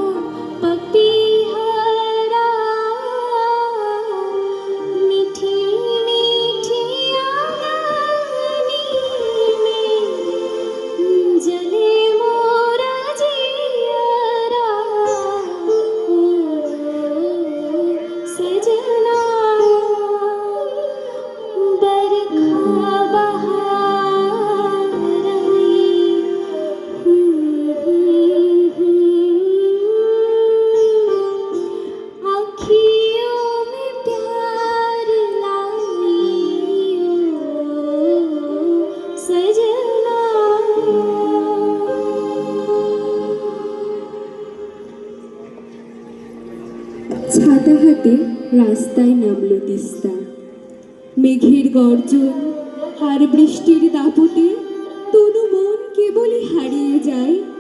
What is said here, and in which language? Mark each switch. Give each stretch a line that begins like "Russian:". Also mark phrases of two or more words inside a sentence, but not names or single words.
Hindi: पपीहरा, मीठी मीठी आंगनी में जले मोरा जियरा, ओ सजना बरखा बहार आई, आँखियों में प्यार लाई, ओ सजना।
Bangla: ছাতা হাতে রাস্তায় নামলো তিস্তা। মেঘের গর্জন আর বৃষ্টির দাপটে তনু মন কেবলই হারিয়ে যায়।